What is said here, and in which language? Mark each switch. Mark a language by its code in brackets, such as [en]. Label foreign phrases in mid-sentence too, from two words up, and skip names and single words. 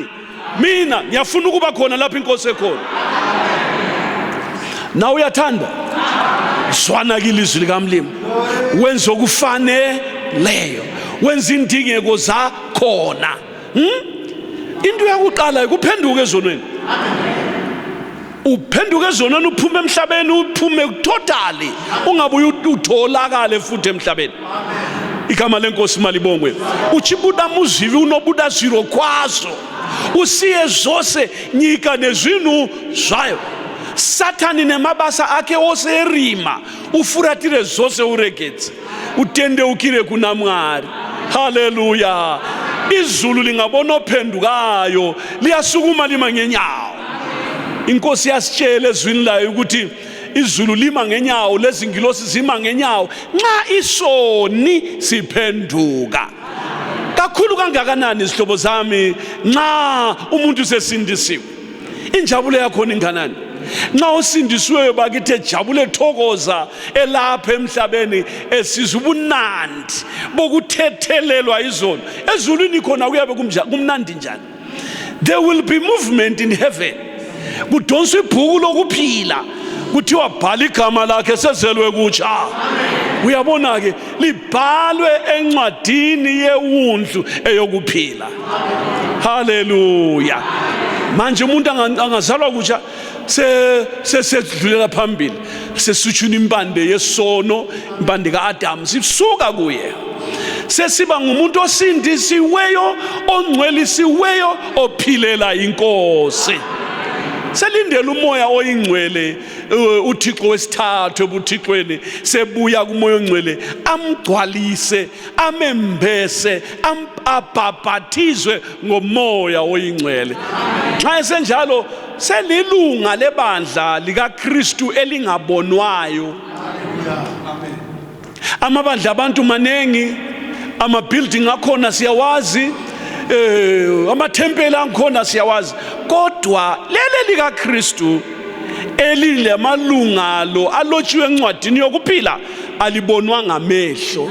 [nd] Mina ngiyafuna ukuba khona lapho inkosi ekhona. Na uyathanda zwana ilizwi likaMlimo, wenza okufaneleyo, wenza indingeko zakhona. Into yakuqala ukuphenduka ezonweni. Uphenduka ezonweni, uphume emhlabeni, uphume totally, ungabuye utholakale futhi emhlabeni. Igama lenkosi malibongwe. [sn] Uchibuda muzivi unobuda ziro kwazo, usiye zose nyika nezvinu zvayo. Satani nemabasa akhe ose erima ufuratire zose uregedze, utendeukire kuna Mwari. [nd] Haleluya. Izulu lingabona ophendukayo liyasukuma lima ngenyawo. Inkosi yasitshela ezwini layo ukuthi izulu lima ngenyawo, lezingilosi zima ngenyawo nxa isoni siphenduka. Kakhulu kangakanani izihlobo zami nxa umuntu sesindisiwe, injabulo yakho inganani. Nxa usindisiweyo bakithi ejabule thokoza elapha emhlabeni esizwa ubunandi bokuthethelelwa izono. Ezulwini khona kuyabe kumnandi njani. [en] There will be movement in heaven. [nd] Kudonswa ibhuku lokuphila, kuthiwa bhala igama lakhe sezelwe kutsha. Uyabona ke libhalwe encwadini yewundlu eyokuphila. Haleluya. Manje umuntu angazalwa kutsha sesedlulela phambili, sesutshuna impande yesono, impande kaAdam sisuka kuye. Sesiba ngumuntu osindisiweyo, ongcwelisiweyo, ophilela inkosi. Selindele umoya oyingcwele, uThixo wesithathu ebuthixweni sebuya kumoya ongcwele amgcwalise, amembese, abhabhathizwe ngomoya oyingcwele. Nxa esenjalo selilunga lebandla likaKristu elingabonwayo. Amabandla abantu manengi, ama-building akhona siyawazi, amathempeli akhona siyawazi, kodwa lele likaKristu elile malungalo alotshiwe encwadini yokuphila alibonwa ngamehlo.